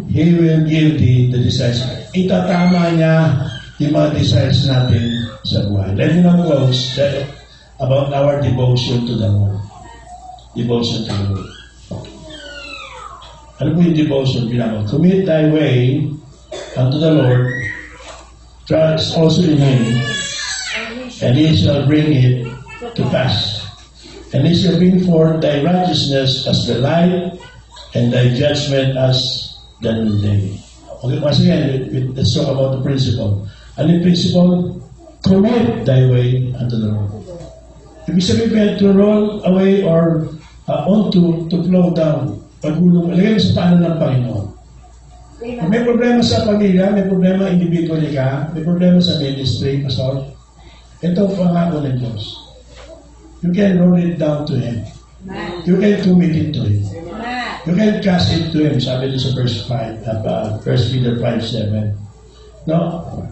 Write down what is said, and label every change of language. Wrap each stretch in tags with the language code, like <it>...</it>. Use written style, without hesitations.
<en>He will give the desires.</en> <tl>Itatama niya yung mga desires natin sa buhay.</tl> <en>Let me now close about our devotion to the Lord. Devotion to the Lord.</en> <tl>Ano po yung devotion?</tl> <en>Commit thy way unto the Lord, trust also in Him, and He shall bring it to pass. And He shall bring forth thy righteousness as the light, and thy judgment as the noonday. Okay, once again, let's talk about the principle.</en> <tl>Ano yung principle?</tl> <en>Commit thy way unto the Lord.</en> <tl>Ibig sabihin,</tl> <en>to roll away or to flow down.</en> <tl>Pagulong, lagay sa paanan ng Panginoon. Kung may problema sa pamilya, may problema individually ka, may problema sa ministry, pastor, ito pangako ng Diyos.</tl> <en>You can roll it down to Him. You can commit it to Him. You can cast it to Him.</en> <tl>Sabi doon sa verse 5,</tl> <en>1 Peter 5:7. No?</en>